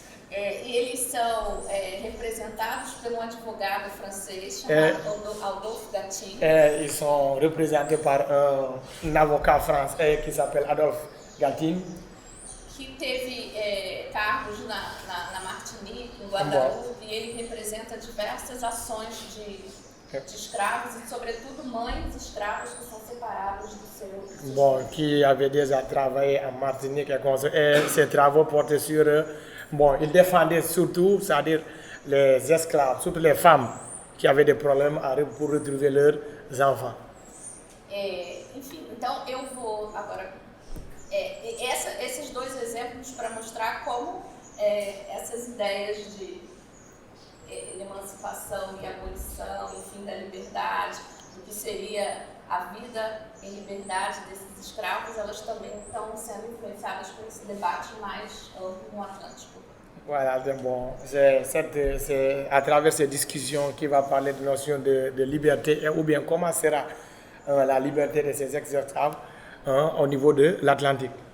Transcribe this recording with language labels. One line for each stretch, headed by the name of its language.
Portuguese: Eles são representados por um advogado francês chamado Adolphe Gattin.
French: Ils sont représentés par un avocat français qui s'appelle Adolphe Gattin.
Portuguese: Que teve cargos na Martinique, em Guadalupe, e ele representa diversas ações de escravos e, sobretudo, mães escravas que são separadas do seu...
French: Qui avait déjà travaillé en Martinique et ses travaux portaient sur... il défendait surtout, c'est-à-dire les esclaves, surtout les femmes qui avaient des problèmes pour retrouver leurs enfants.
Portuguese: Enfim, então eu vou agora... esses dois exemplos para mostrar como essas ideias de emancipação e abolição, enfim, da liberdade, do que seria a vida em liberdade desses escravos, elas também estão sendo influenciadas por esse debate mais amplo no Atlântico.
French: Voilà, c'est à travers ces discussions qui va parler de notion de liberté ou bien comment sera la liberté de ces ex-esclaves au niveau de l'Atlantique.